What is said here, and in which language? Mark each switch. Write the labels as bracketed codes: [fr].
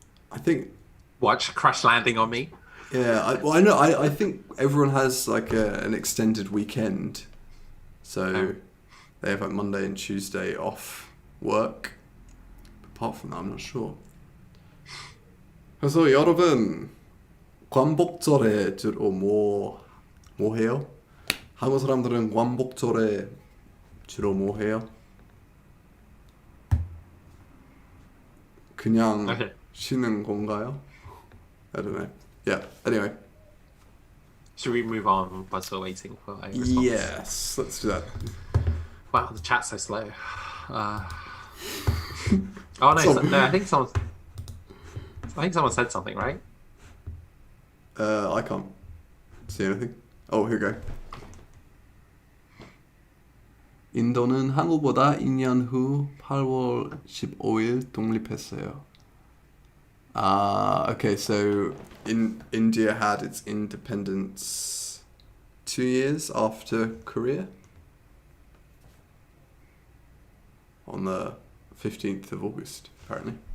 [en] I think. Watch Crash Landing on Me. Yeah, I know. I think everyone has like an extended weekend, so they have like Monday and Tuesday off work. Apart from that, I'm not sure. [ko] 그래서 여러분 광복절에 주로 뭐 해요? 한국 사람들은 광복절에 주로 뭐 해요? 그냥 [en] Okay. [ko] 쉬는 건가요? [en] I don't know. Yeah. Anyway. Should we move on while still waiting for a response? Yes. Let's do that. Wow, the chat's so slow. Oh no, no! I think someone said something, right? I can't see anything. Oh, here we go. [ko] 인도는 한국보다 2년 후 8월 15일 독립했어요. [en] Okay, so India had its independence 2 years after Korea. On the 15th of August, apparently.